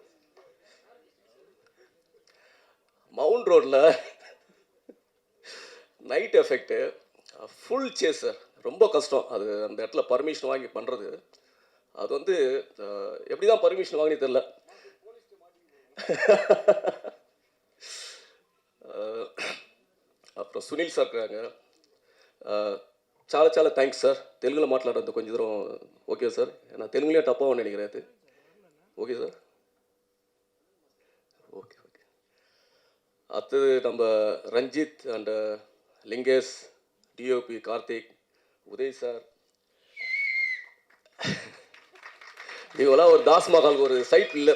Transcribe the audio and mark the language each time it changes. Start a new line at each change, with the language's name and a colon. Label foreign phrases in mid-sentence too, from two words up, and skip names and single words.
Tamil: மவுண்ட் ரோடில்
English: night effect, full chase sir,
Tamil: ரொம்ப கஷ்டம். அது அந்த இடத்துல பர்மிஷன் வாங்கி பண்ணுறது. அது வந்து எப்படி தான் பர்மிஷன் வாங்கினே தெரில. அப்புறம் சுனில் சார் இருக்காங்க.
Telugu: చాలా థ్యాంక్స్ సార్. తెలుగులో మాట్లాడద్దు కొంచెం దూరం.
English: okay sir,
Tamil: நான் தெலுங்குலேயே தப்பாக நினைக்கிறேன். அது
English: okay sir.
Tamil: ஓகே. அடுத்தது நம்ம ரஞ்சித் அண்ட் லிங்கேஷ், டிஓபி கார்த்திக், உதய் சார், இவங்களாம் ஒரு தாஸ்மஹாலுக்கு ஒரு
English: side pillar.